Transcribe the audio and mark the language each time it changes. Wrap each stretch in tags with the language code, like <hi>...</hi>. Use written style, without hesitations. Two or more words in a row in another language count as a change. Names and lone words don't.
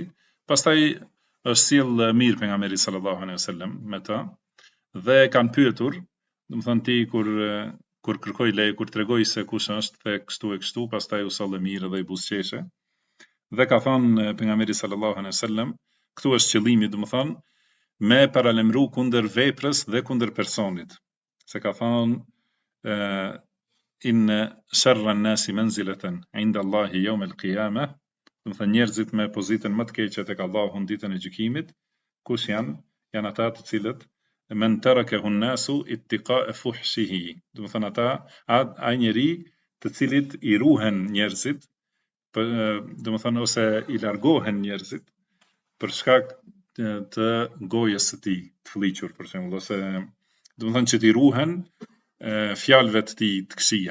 <sq>Pastaj është sjell mirë pejgamberi</sq> <ar>صلى الله عليه وسلم</ar> <sq>me ta, dhe kanë pyetur, domethënë ti kur kërkoi leje, kur tregoi se kush është, the kështu e kështu, pastaj u solle mirë dhe i buzëqeshe. Dhe ka thënë pejgamberi</sq> <ar>صلى الله عليه وسلم,</ar> <sq>këtu është qëllimi, domethënë me paralajmëru kundër veprës dhe kundër personit. Se ka thënë</sq> <ar>إن شر الناس منزلة عند الله يوم القيامة,</ar> <sq>domethënë njerëzit me pozitën më të keqe tek Allahu ditën e gjykimit, kush janë ata të cilët</sq> <ar>من تركه الناس اتقاء فحشه,</ar> <sq>domethënë ata ai njeri të cilit i ruhen njerëzit, domethënë ose i largohen njerëzit për shkak të gojës së tij të fliqur, për shembull, ose domethënë që t'i ruhen fjalëve të tij të këqija.</sq>